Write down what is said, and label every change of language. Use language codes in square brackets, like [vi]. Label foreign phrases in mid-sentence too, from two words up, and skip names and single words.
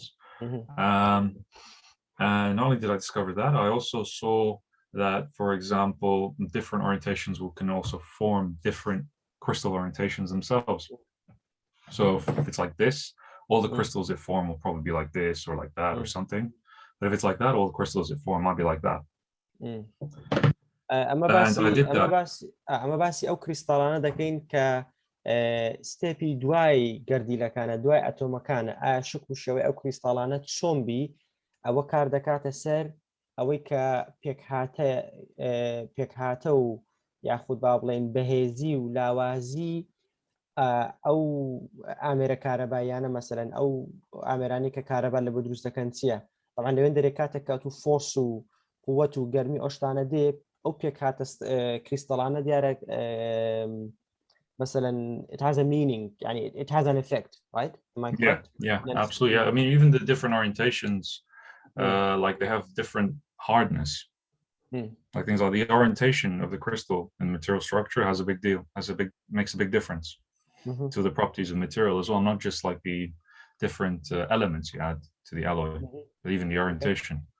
[en] And not only did I discover that, I also saw that, for example, different orientations can also form different crystal orientations themselves. So if it's like this, all the crystals it form will probably be like this or like that or something. But if it's like that, all the crystals it form might be like that. [ckb] ئەمە باسی ئەو کریستاڵانە دەکەین کە ستێپی دوای گەردیلەکانە دوای ئەتۆمەکانە ئایا شک و شێوەی ئەو کریستاڵانە چۆن بی ئەوە کار دەکاتە سەر ئەوەی کە پێکهاتە و یاخود با بڵێن بەهێزی و لاوازی ئەو ئامێرە کارەبایانە مەسەرەن ئەو ئامێرانی کە کارەبا لە بۆ دروست دەکەن چییە؟ طبعاً لەوێن دەرێ کاتێک کات و فۆرس و قووەت و گەرمی ئەو شتانە دێ ئەو پێکهاتە کریستاڵانە دیارە مثلا [en] it has a meaning, it has an effect, right? Am I correct? Yeah, absolutely. Yeah, I mean, even the different orientations, like they have different hardness. Like things like the orientation of the crystal and material structure makes a big difference to the properties of material as well, not just like the different elements you add to the alloy, but even the orientation.